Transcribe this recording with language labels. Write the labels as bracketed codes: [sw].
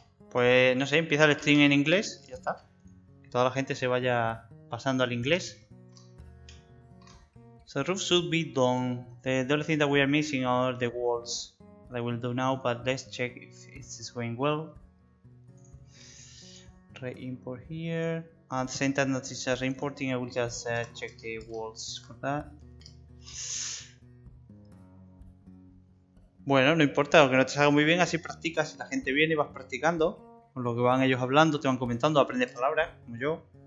[es] Pues no sé, empieza el stream en inglés y ya está. Que toda la gente se vaya pasando al inglés. [en] So the roof should be done. The only thing that we are missing are the walls. That I will do now, but let's check if this is going well. Re-import here. At the same time that it's re-importing, I will just check the walls for that. [es] Bueno, no importa, aunque no te salga muy bien, así practicas. Si la gente viene y vas practicando, con lo que van ellos hablando, te van comentando, aprendes palabras, como yo.